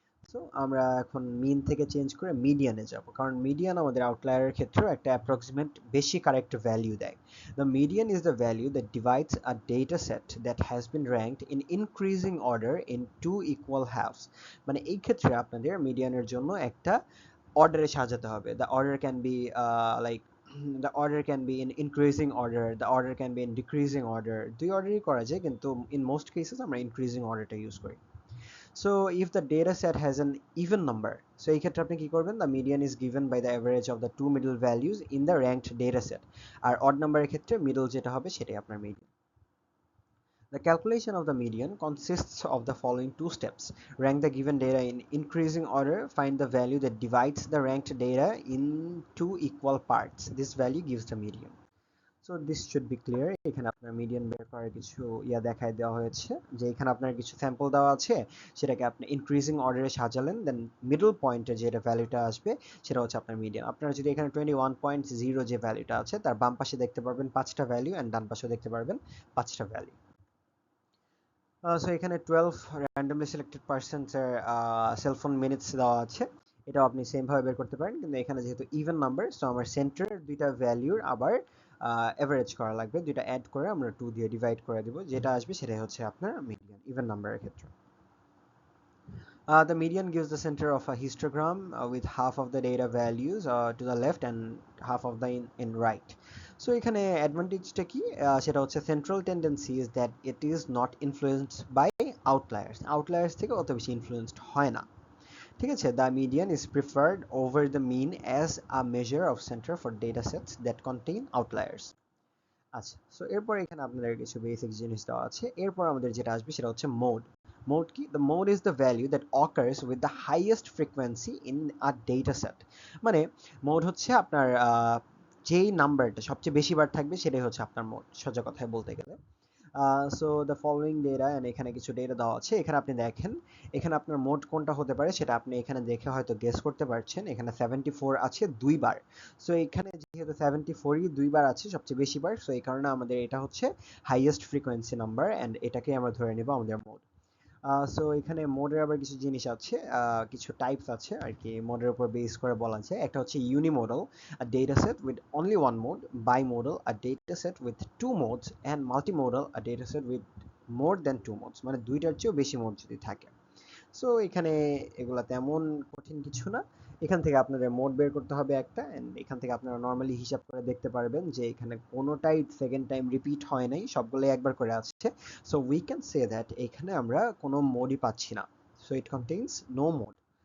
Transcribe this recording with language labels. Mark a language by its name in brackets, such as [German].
[Bangla] So আমরা এখন মিন থেকে চেঞ্জ করে মিডিয়ানে যাব, কারণ মিডিয়ান আমাদের আউটলায়ারের ক্ষেত্রেও একটা অ্যাপ্রক্সিমেট বেশি কারেক্ট ভ্যালু দেয়। [English] The median is the value that divides a data set that has been ranked in increasing order in two equal halves. [Bangla] মানে এই ক্ষেত্রে আপনাদের মিডিয়ানের জন্য একটা অর্ডারে সাজাতে হবে। [English] the order can be like the order can be in increasing order, the order can be in decreasing order, [Bangla] দুই অর্ডারই করা যায়, কিন্তু [English] in most cases আমরা increasing orderটা use করি। So if the data set has an even number, so [Bangla] এই ক্ষেত্রে আপনি কি করবেন? [English] The median is given by the average of the two middle values in the ranked data set, আর odd number এর ক্ষেত্রে middle [Bangla] যেটা হবে সেটাই আপনার [English] median. The calculation of the median consists of the following two steps. Rank the given data in increasing order, find the value that divides the ranked data into equal parts. This value gives the median. So this should be clear. [Bangla] এখানে আপনার median বের করার কিছু দেখায় দেওয়া হয়েছে, যে এখানে আপনার কিছু স্যাম্পল দেওয়া আছে, সেটাকে আপনি ইনক্রিজিং অর্ডারে সাজালেন, দেন মিডল পয়েন্টে যেটা ভ্যালুটা আসবে সেটা হচ্ছে আপনার মিডিয়ান। আপনারা যদি এখানে 21.0 যে ভ্যালুটা আছে তার বাম পাশে দেখতে পারবেন 5টা ভ্যালু, অ্যান্ড ডান পাশেও দেখতে পারবেন 5টা ভ্যালু। সো এখানে 12 র্যান্ডমলি সিলেক্টেড পার্সেন্টের সেলফোন মিনিটস দেওয়া আছে, এটাও আপনি সেম ভাবে বের করতে পারেন, কিন্তু এখানে যেহেতু ইভেন নাম্বার, সো আমার সেন্টারের দুইটা ভ্যালুর আবার এভারেজ করা লাগবে, দুইটা অ্যাড করে আমরা 2 দিয়ে ডিভাইড করে দেব, যেটা আসবে সেটাই হচ্ছে আপনার মিডিয়ান ইভেন নাম্বারের ক্ষেত্রে। [English] The median gives the center of a histogram with half of the data values to the left and half of the in right. So [Bangla] এখানে অ্যাডভান্টেজটা কি? সেটা হচ্ছে [English] Central tendency is that it is not influenced by outliers. [Bangla] Outliers থেকে অত বেশি influenced হয় না। ঠিক আছে? [English] The median is preferred over the mean as a measure of center for data sets that contain outliers. [Bangla] আচ্ছা, সো এরপর এখানে আপনাদের কিছু বেসিক জিনিস দেওয়া আছে। এরপর আমাদের যেটা আসবে সেটা হচ্ছে মোড। মোড কি? [English] The mode is the value that occurs with the highest frequency in a data set. [Bangla] মানে মোড হচ্ছে আপনার যেই নাম্বারটা সবচেয়ে বেশি বার থাকবে সেটাই হচ্ছে আপনার মোড, সোজা কথায় বলতে গেলে। [English] so the following data, [Bangla] and এখানে কিছু ডেটা দেওয়া আছে। এখানে আপনি দেখেন, এখানে আপনার মোড কোনটা হতে পারে সেটা আপনি এখানে দেখে হয়তো গেস করতে পারছেন। এখানে 74 আছে দুইবার। সো এখানে যেহেতু 74ই দুইবার আছে সবচেয়ে বেশি বার, সো এই কারণে আমাদের এটা হচ্ছে হাইয়েস্ট ফ্রিকোয়েন্সি নাম্বার, অ্যান্ড এটাকে আমরা ধরে নেব আমাদের মোড। সো এখানে মোডের আবার কিছু জিনিস আছে, কিছু টাইপস আছে আর কি মোডের উপর বেস করে বলা যায়। একটা হচ্ছে ইউনিমোডাল, [English] a data set with only one mode; bimodal, a data set with two modes; and multimodal, a data set with more than two modes, [Bangla] মানে দুইটার চেয়েও বেশি মোড যদি থাকে। সো এখানে এগুলা তেমন কঠিন কিছু না। এখান থেকে আপনাদের মোড বের করতে হবে একটা, এন্ড এখান থেকে আপনারা নর্মালি হিসাব করে দেখতে পারবেন যে এখানে কোনোটাই সেকেন্ড টাইম রিপিট হয় নাই, সবগুলোই একবার করে আসছে। [English] so we can say that [Bangla] এখানে আমরা কোনো মোডই পাচ্ছি না। [English] So it contains no mode.